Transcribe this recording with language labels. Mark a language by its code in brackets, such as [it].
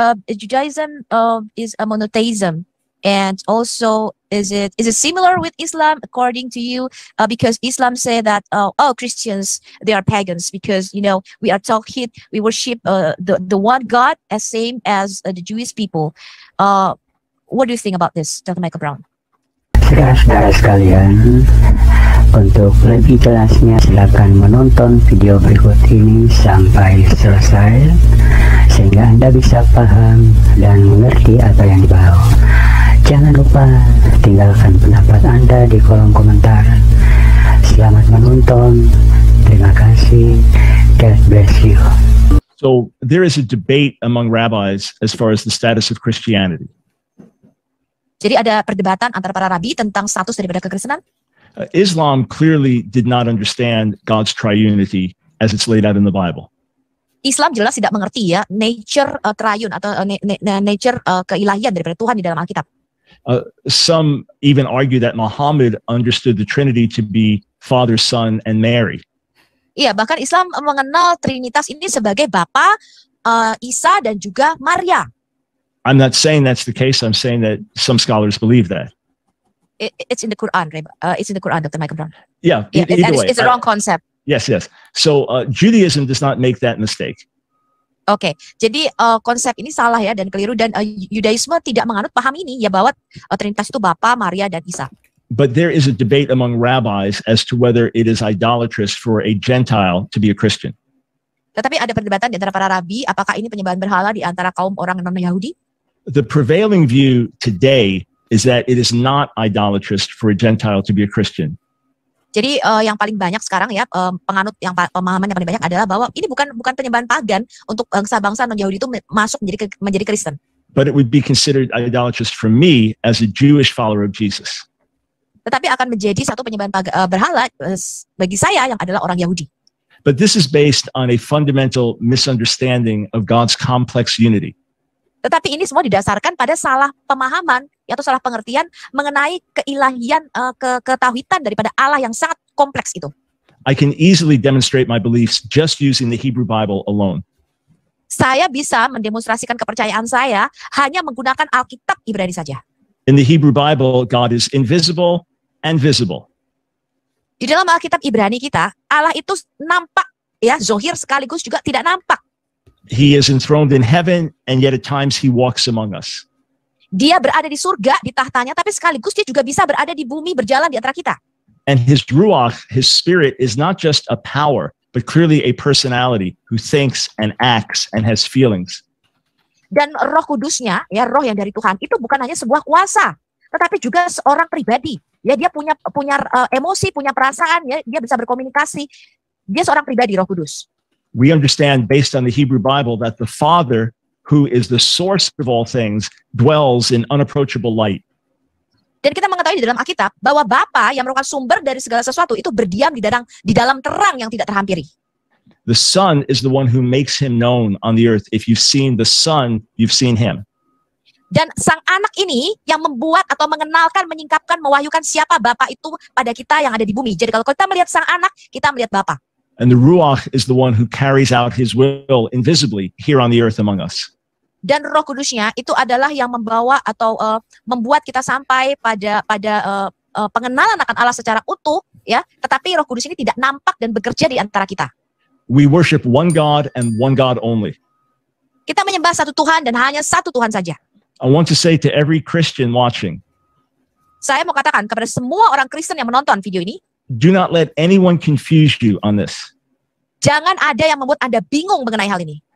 [en] Judaism is a monotheism, and also is it similar with Islam according to you? Because Islam say that Christians, they are pagans because we are tauhid, we worship the one God as same as the Jewish people. What do you think about this, Dr. Michael Brown? [id] saudara-saudara sekalian, untuk lebih jelasnya silakan menonton video berikut ini sampai selesai sehingga Anda bisa paham dan mengerti apa yang dibahas. Jangan lupa tinggalkan pendapat Anda di kolom komentar. Selamat menonton. Terima kasih. [en] God bless you. So there is a debate among rabbis as far as the status of Christianity. [id] Jadi ada perdebatan antara para rabi tentang status daripada kekristenan. [en] Islam clearly did not understand God's triunity as it's laid out in the Bible. [id] Islam jelas tidak mengerti ya nature triune atau nature keilahian daripada Tuhan di dalam Alkitab. [en] Some even argue that Muhammad understood the Trinity to be Father, Son, and Mary. [id] Iya, bahkan Islam mengenal Trinitas ini sebagai Bapa, Isa, dan juga Maria. [en] I'm not saying that's the case. I'm saying that some scholars believe that. It's in the Quran, it's in the Quran, Dr. Michael Brown. Yeah, either way. It's a wrong concept. Yes. So Judaism does not make that mistake. [id] Oke, jadi konsep ini salah ya dan keliru, dan Yudaisme tidak menganut paham ini ya bahwa Trinitas itu Bapa, Maria, dan Isa. [en] But there is a debate among rabbis as to whether it is idolatrous for a Gentile to be a Christian. [id] Tetapi ada perdebatan di antara para rabi, apakah ini penyembahan berhala di antara kaum orang non-Yahudi? [en] The prevailing view today is that it is not idolatrous for a Gentile to be a Christian. [id] Jadi yang paling banyak sekarang ya penganut yang pemahaman yang paling banyak adalah bahwa ini bukan penyembahan pagan untuk bangsa-bangsa non-Yahudi itu masuk menjadi Kristen. [en] But it would be considered idolatrous for me as a Jewish follower of Jesus. [id] Tetapi akan menjadi satu penyembahan berhala bagi saya yang adalah orang Yahudi. [en] But this is based on a fundamental misunderstanding of God's complex unity. [id] Tetapi ini semua didasarkan pada salah pemahaman atau salah pengertian mengenai keilahian, ketauhidan daripada Allah yang sangat kompleks itu. [en] I can easily demonstrate my beliefs just using the Hebrew Bible alone. [id] Saya bisa mendemonstrasikan kepercayaan saya hanya menggunakan Alkitab Ibrani saja. [en] In the Hebrew Bible, God is invisible and visible. [id] Di dalam Alkitab Ibrani kita, Allah itu nampak, ya, zohir sekaligus juga tidak nampak. [en] He is enthroned in heaven, and yet at times he walks among us. [id] Dia berada di surga, di tahtanya, tapi sekaligus dia juga bisa berada di bumi, berjalan di antara kita. [en] And his ruach, his spirit, is not just a power, but clearly a personality who thinks and acts and has feelings. [id] Dan Roh Kudusnya, ya, Roh yang dari Tuhan, itu bukan hanya sebuah kuasa, tetapi juga seorang pribadi. Ya, dia punya emosi, punya perasaan, ya, dia bisa berkomunikasi. Dia seorang pribadi, Roh Kudus. [en] We understand based on the Hebrew Bible that the Father, who is the source of all things, dwells in unapproachable light. [id] Dan kita mengetahui di dalam Alkitab bahwa Bapa yang merupakan sumber dari segala sesuatu itu berdiam di dalam terang yang tidak terhampiri. [en] The Son is the one who makes him known on the earth. If you've seen the Son, you've seen him. [id] Dan sang anak ini yang membuat atau mengenalkan, menyingkapkan, mewahyukan siapa Bapa itu pada kita yang ada di bumi. Jadi kalau kita melihat sang anak, kita melihat Bapa. [en] And the Ruach is the one who carries out his will invisibly here on the earth among us. [id] Dan Roh Kudusnya itu adalah yang membawa atau membuat kita sampai pada pengenalan akan Allah secara utuh, ya. Tetapi Roh Kudus ini tidak nampak dan bekerja di antara kita. [en] We worship one God and one God only. [id] Kita menyembah satu Tuhan dan hanya satu Tuhan saja. [en] I want to say to every Christian watching, [id] saya mau katakan kepada semua orang Kristen yang menonton video ini, [en] do not let anyone confuse you on this. [id] Jangan ada yang membuat Anda bingung mengenai hal ini.